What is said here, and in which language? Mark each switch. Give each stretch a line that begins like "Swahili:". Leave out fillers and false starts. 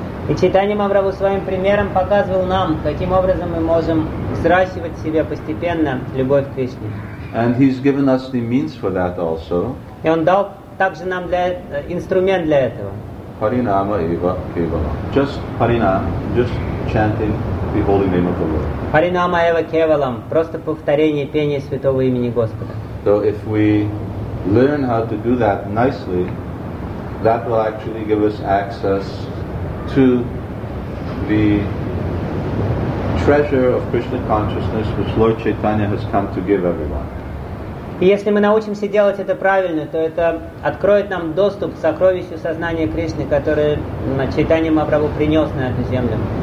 Russian: И Чайтанья Махапрабху своим примером показывал нам, каким образом мы можем взращивать в себе постепенно любовь к Кришне.
English: And he's given us the means for that also.
Russian: И он дал также нам инструмент для этого.
Sanskrit: Харинама Ива Кевала.
English: Just Харинам, just chanting the holy name of the Lord.
Sanskrit: Харинама Ива Кевалам.
Russian: Просто повторение пения святого имени Господа.
English: So if we learn how to do that nicely, that will actually give us access to the treasure of Krishna consciousness which Lord Chaitanya has come to give everyone.
Russian: И если мы научимся делать это правильно, то это откроет нам доступ к сокровищу сознания Кришны, которое Чайтанья Махапрабху принес на эту землю.